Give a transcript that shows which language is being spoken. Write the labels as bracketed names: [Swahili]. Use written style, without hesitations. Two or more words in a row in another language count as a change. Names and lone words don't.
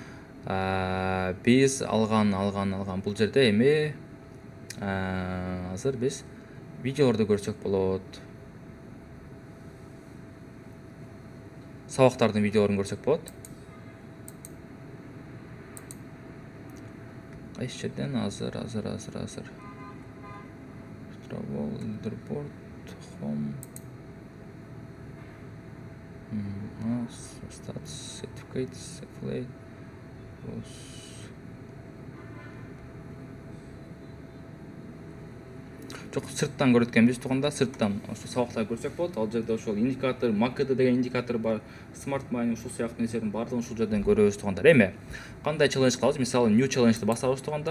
[Kyrgyz] Биз алган бул жерде эми азыр биз видеолорду көрсөк болот. Сабактардын видеолорун көрсөк болот. Кайсы жерден азыр [English] Travel, leaderboard, home, stats, certificates, affiliate, [Kyrgyz] жок сырттан көрөт экенбиз туганда, сырттан ошо сабактарды көрсөк болот. Ал жерде ошол индикатор, MACD деген индикатор бар, [English] Smart Money [Kyrgyz] ушул сыяктуу нерселердин баардыгын ушул жерден көрөбүз тугандар. Эми кандай челлендж кылабыз? Мисалы new челленджди басабыз тугандар.